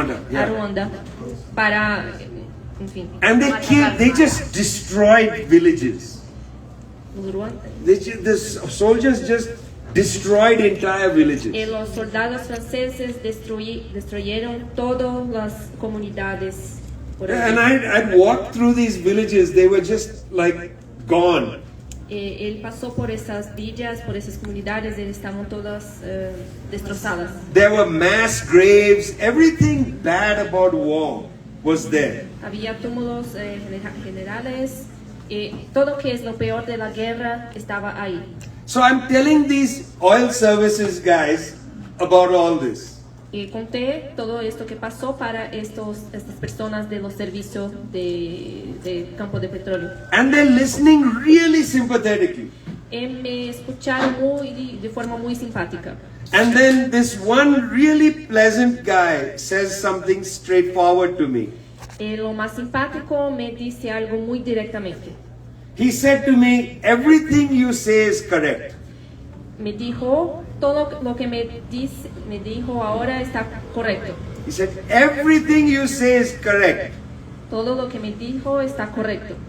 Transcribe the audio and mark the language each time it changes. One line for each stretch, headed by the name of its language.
English: Yeah.
Spanish: a Ruanda para, en fin,
English: And they just destroyed villages.
Spanish: los
English: The soldiers just destroyed entire villages.
Spanish: los soldados franceses destruyeron todas las comunidades. Por
English: And
Spanish: ahí.
English: I'd walked through these villages, they were just like gone.
Spanish: Él pasó por esas villas, por esas comunidades, estaban todas destrozadas.
English: There were mass graves, everything bad about war was there.
Spanish: Había túmulos generales, todo que es lo peor de la guerra estaba ahí.
English: So I'm telling these oil services guys about all this.
Spanish: Y conté todo esto que pasó para estas personas de los servicios de campo de petróleo.
English: And they're listening really sympathetically.
Spanish: Me escucharon de forma muy simpática.
English: And then this one really pleasant guy says something straightforward to me.
Spanish: Lo más simpático me dice algo muy directamente.
English: He said to me, everything you say is correct.
Spanish: Me dijo, todo lo que me dijo ahora está correcto.
English: He said, everything you say is correct,
Spanish: Todo lo que me dijo está correcto.